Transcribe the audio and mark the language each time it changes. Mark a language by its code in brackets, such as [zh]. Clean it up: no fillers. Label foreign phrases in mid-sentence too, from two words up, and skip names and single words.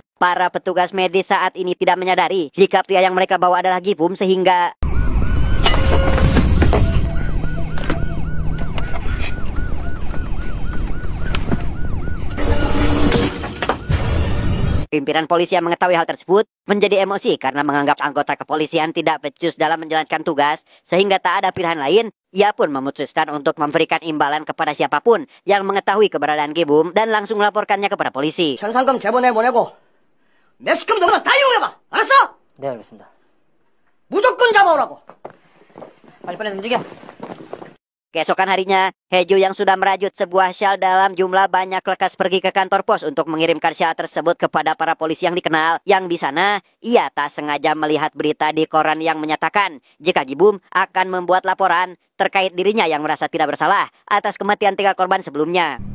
[id] Para petugas medis saat ini tidak menyadari jika pria yang mereka bawa adalah Gibum, sehingga pimpinan polisi yang mengetahui hal tersebut menjadi emosi karena menganggap anggota kepolisian tidak becus dalam menjalankan tugas, sehingga tak ada pilihan lain. Ia pun memutuskan untuk memberikan imbalan kepada siapapun yang mengetahui keberadaan Gibum dan langsung melaporkannya kepada polisi. [ko] 현상금 제보내보내고 매스컴 너보다 다 이용해봐. 알았어? 네, 알겠습니다. 무조건 잡아오라고. 빨리빨리 움직여. [id] Keesokan harinya, Heju yang sudah merajut sebuah syal dalam jumlah banyak lekas pergi ke kantor pos untuk mengirimkan syal tersebut kepada para polisi yang dikenal. Yang di sana, ia tak sengaja melihat berita di koran yang menyatakan jika Gibum akan membuat laporan terkait dirinya yang merasa tidak bersalah atas kematian 3 korban sebelumnya.